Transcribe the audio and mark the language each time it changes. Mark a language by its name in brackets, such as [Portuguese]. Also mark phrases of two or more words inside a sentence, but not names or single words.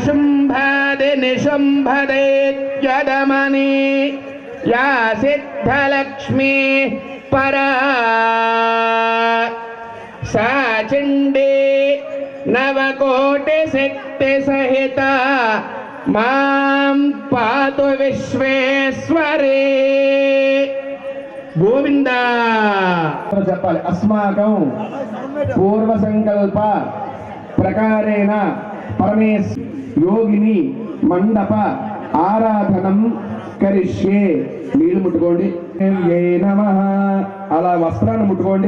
[Sanskrit] शुम्भदिनिशुम्भदेत्यदमनी या सिद्धलक्ष्मी परा सा चण्डी नवकोटिशक्तिसहिता मां पातु विश्वेश्वरे गोविंद [Telugu] చెప్పాలి. [Sanskrit] అస్మాకం పూర్వ సంకల్ప ప్రకారేణ పరమేశ్ యోగిని మండప ఆరాధనం కరిష్యే. [Telugu] నీళ్ళు ముట్టుకోండి. ఏ నమః అలా వస్త్రాన్ని ముట్టుకోండి.